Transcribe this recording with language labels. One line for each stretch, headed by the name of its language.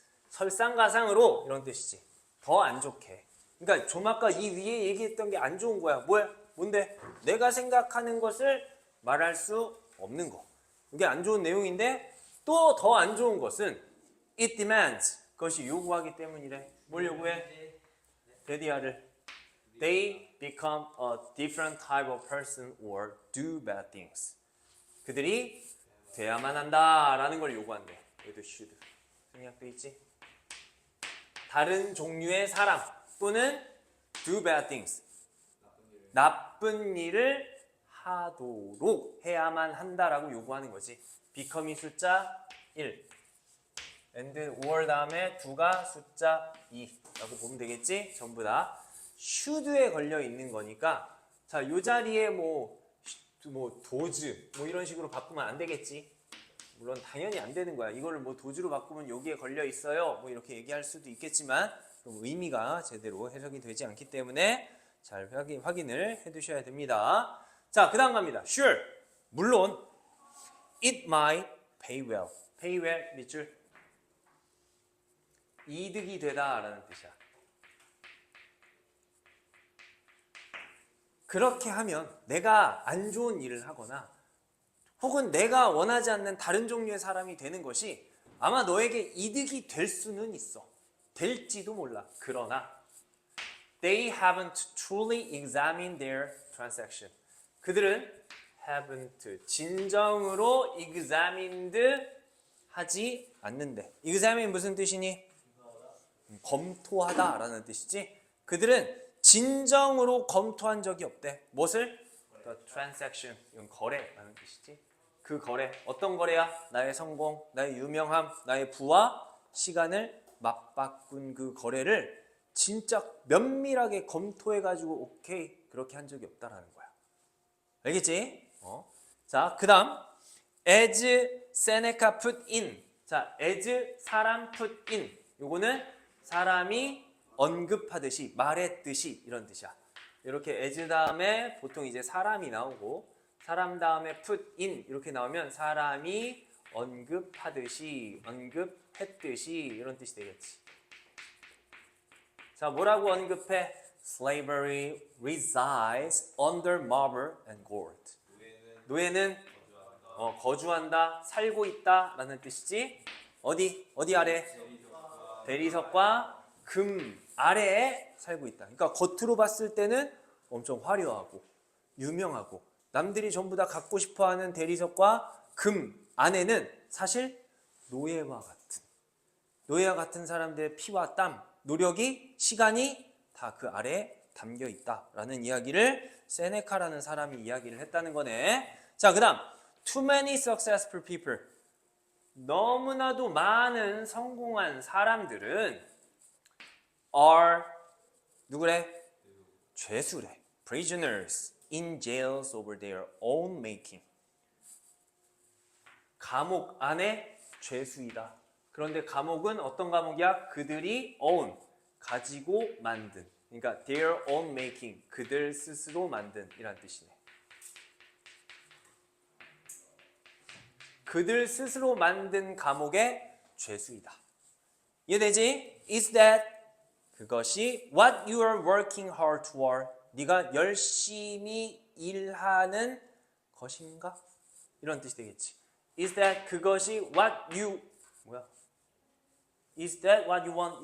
Korean: 설상가상으로 이런 뜻이지. 더 안 좋게. 그러니까 좀 아까 이 위에 얘기했던 게 안 좋은 거야. 뭐야? 뭔데? 내가 생각하는 것을 말할 수 없는 거. 이게 안 좋은 내용인데 또 더 안 좋은 것은
English: it demands.
Korean: 그것이 요구하기 때문이래. 뭘 요구해? 데디아를.
English: They become a different type of person or do bad things.
Korean: 그들이 돼야만 한다라는 걸 요구한대. 얘도 should. 생략돼 있지? 다른 종류의 사람 또는
English: do bad things.
Korean: 나쁜 일을 하도록 해야만 한다라고 요구하는 거지. become이 숫자 1. and or 다음에 do가 숫자 2라고 보면 되겠지? 전부 다 should에 걸려 있는 거니까 자, 요 자리에 뭐 도즈 뭐 이런 식으로 바꾸면 안 되겠지. 물론 당연히 안 되는 거야. 이거를 뭐 도주로 바꾸면 여기에 걸려 있어요. 뭐 이렇게 얘기할 수도 있겠지만 의미가 제대로 해석이 되지 않기 때문에 잘 확인을 해두셔야 됩니다. 자, 그 다음 갑니다.
English: Sure.
Korean: 물론
English: it might pay well.
Korean: pay well 밑줄 이득이 되다 라는 뜻이야. 그렇게 하면 내가 안 좋은 일을 하거나 혹은 내가 원하지 않는 다른 종류의 사람이 되는 것이 아마 너에게 이득이 될 수는 있어. 될지도 몰라. 그러나
English: they haven't truly examined their transaction.
Korean: 그들은 haven't 진정으로 examined 하지 않는데. examine 무슨 뜻이니? 검토하다 라는 뜻이지. 그들은 진정으로 검토한 적이 없대. 무엇을?
English: The transaction.
Korean: 이건 거래라는 뜻이지. 그 거래. 어떤 거래야? 나의 성공, 나의 유명함, 나의 부와 시간을 맞바꾼 그 거래를 진짜 면밀하게 검토해가지고 오케이 그렇게 한 적이 없다라는 거야. 알겠지? 자, 그 다음
English: as Seneca put in. 자, as 사람 put in.
Korean: 요거는 사람이 언급하듯이 말했듯이 이런 뜻이야. 이렇게 as 다음에 보통 이제 사람이 나오고 사람 다음에 put in 이렇게 나오면 사람이 언급하듯이 언급했듯이 이런 뜻이 되겠지. 자, 뭐라고 언급해?
English: Slavery resides under marble and gold.
Korean: 노예는 거주한다, 살고 있다 라는 뜻이지. 어디 아래? 대리석과 금 아래에 살고 있다. 그러니까 겉으로 봤을 때는 엄청 화려하고 유명하고 남들이 전부 다 갖고 싶어하는 대리석과 금 안에는 사실 노예와 같은 사람들의 피와 땀, 노력이, 시간이 다 그 아래에 담겨 있다라는 이야기를 세네카라는 사람이 이야기를 했다는 거네. 자, 그 다음
English: Too many successful people.
Korean: 너무나도 많은 성공한 사람들은 are 누구래? 죄수래.
English: prisoners in jails over their own making.
Korean: 감옥 안에 죄수이다. 그런데 감옥은 어떤 감옥이야? 그들이 own, 가지고 만든. 그러니까
English: their own making,
Korean: 그들 스스로 만든 이란 뜻이네. 그들 스스로 만든 감옥의 죄수이다. 이해되지?
English: Is that
Korean: 그것이
English: what you are working hard toward.
Korean: 네가 열심히 일하는 것인가? 이런 뜻이 되겠지.
English: Is that
Korean: 그것이
English: what you Is that what you want?